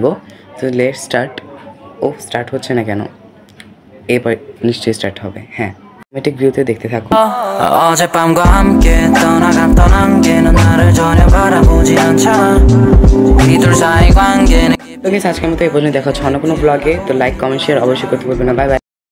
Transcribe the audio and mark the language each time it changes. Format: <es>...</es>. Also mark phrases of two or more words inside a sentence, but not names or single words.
<bn>তো</bn> <en>let's start.</en> <bn>ও স্টার্ট হচ্ছে না কেন? এবার নিশ্চয়ই স্টার্ট হবে। হ্যাঁ,</bn> <en>automatic view</en> <bn>দেখতে থাকো।</bn> <ko>어젯밤과 함께 떠나갔던 안개는 나를 전혀 바라보지 않잖아. 우리 둘 사이 관계는</ko> <bn>তো গাইস আজকের মতো এই পর্যন্ত, দেখা হচ্ছে অন্য কোনো ব্লগে। তো</bn> <en>like comment share</en> <bn>অবশ্যই করতে ভুলবেন না।</bn> <en>bye bye.</en>